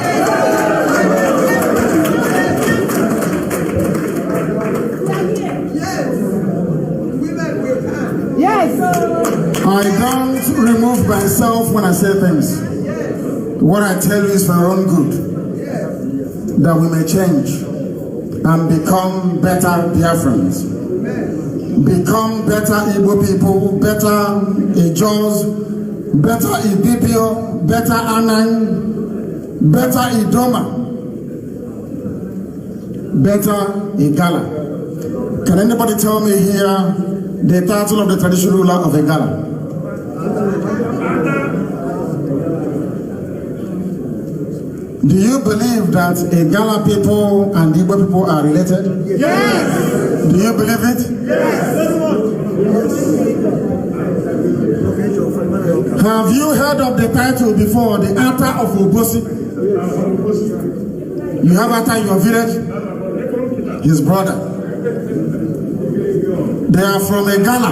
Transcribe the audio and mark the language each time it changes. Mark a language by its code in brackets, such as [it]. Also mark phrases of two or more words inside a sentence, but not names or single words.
[en] I don't remove myself when I say things. What I tell you is for our own good, that we may change and become better Biafrans, become better Igbo people, better Ijos, better Ibibio, better Anang, better Idoma, better Igala. Can anybody tell me here the title of the traditional ruler of Igala. Do you believe that Igala people and Igbo people are related? Yes. Do you believe it? Yes. Have you heard of the title before, the Ata of Obosi? You have Ata in your village? His brother. They are from Igala.